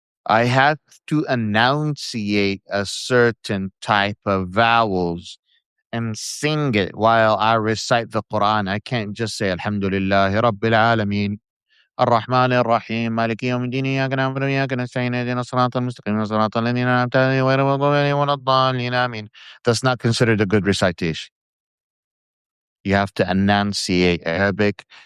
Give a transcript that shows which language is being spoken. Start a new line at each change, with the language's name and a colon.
English: I had to enunciate a certain type of vowels and sing it while I recite the Quran. I can't just say
Arabic: Alhamdulillah Rabbil Alameen الرحمن الرحيم مالك يوم الدين إياك نعبد وإياك نستعين اهدنا الصراط المستقيم صراط الذين أنعمت عليهم غير المغضوب عليهم ولا الضالين آمين.
English: That's not considered a good recitation. You have to enunciate Arabic.